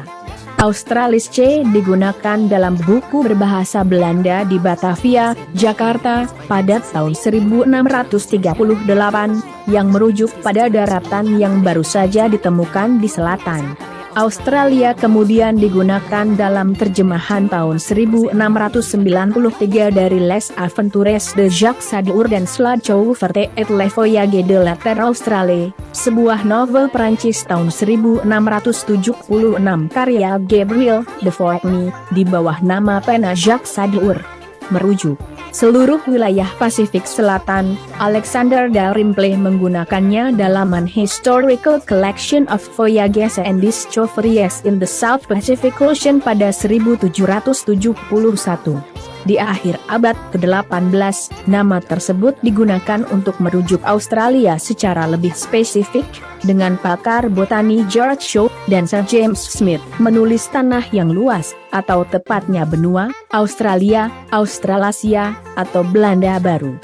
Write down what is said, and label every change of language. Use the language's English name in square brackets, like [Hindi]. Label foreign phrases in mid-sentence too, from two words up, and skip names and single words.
[Indonesian] Australis C digunakan dalam buku berbahasa Belanda di Batavia, Jakarta, pada tahun 1638, yang merujuk pada daratan yang baru saja ditemukan di selatan Australia, kemudian digunakan dalam terjemahan tahun 1693 dari Les Aventures de Jacques Sadour dan Sladchou Verte et le Voyage de la Terre Australe, sebuah novel Perancis tahun 1676 karya Gabriel de Foigny, di bawah nama pena Jacques Sadour. Merujuk seluruh wilayah Pasifik Selatan. Alexander Dalrymple menggunakannya dalam An Historical Collection of Voyages and Discoveries in the South Pacific Ocean pada 1771. Di akhir abad ke-18, nama tersebut digunakan untuk merujuk Australia secara lebih spesifik, dengan pakar botani George Shaw dan Sir James Smith menulis tanah yang luas, atau tepatnya benua, Australia, Australasia, atau Belanda Baru.